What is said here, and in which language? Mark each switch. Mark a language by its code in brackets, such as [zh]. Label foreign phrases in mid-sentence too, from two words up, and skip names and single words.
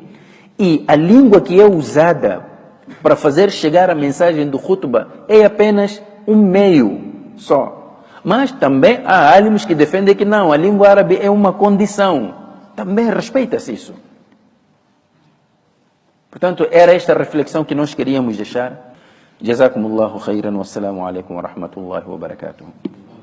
[pt] E a língua que é usada para fazer chegar a mensagem do khutbah é apenas um meio só. Mas também há álимos que defendem que não, a língua árabe é uma condição. Também respeita-se isso. Portanto, era esta reflexão que nós queríamos deixar. [ar] جزاكم الله خيرا والسلام عليكم ورحمة الله وبركاته.